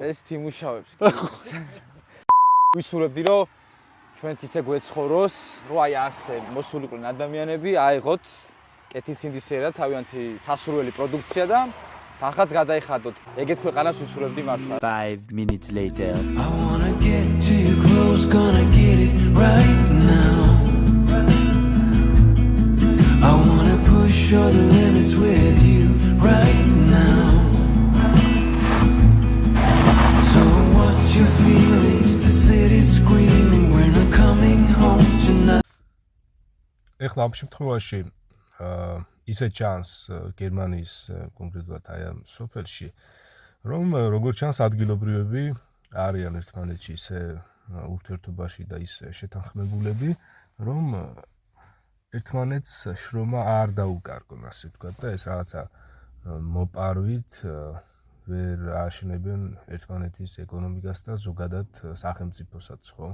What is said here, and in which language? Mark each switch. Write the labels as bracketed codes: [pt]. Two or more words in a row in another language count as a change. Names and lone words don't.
[ka] წესით იმუშავებს. ვისურვებდი რომ ჩვენც ისე გვეცხოვროს, რომ აი ასე მოსულიყვნენ ადამიანები, აიღოთ კეთილსინდისერად თავიანთი სასურველი პროდუქცია და თანხაც გადაიხადოთ. ეგეთ ქვეყანას ვისურვებდი მართლა. [en] 5 minutes later. I wanna get too close, gonna get it right now. I wanna push all the limits with you right now. So what's your feelings? The city's screaming, we're not coming home tonight. [ka] ეხლა ამ შემთხვევაში ისე ჩანს გერმანიის კონკრეტულად აი ამ სოფელში, რომ როგორც ჩანს ადგილობრივები არიან ერთმანეთში ისე ურთიერთობაში და ისე შეთანხმებულები, რომ ერთმანეთს შრომა არ დაუკარგონ, ასე ვთქვათ, და ეს რაღაცა მოპარვით ვერ აშენებენ ერთმანეთის ეკონომიკას და ზოგადად სახელმწიფოსაც, ხო?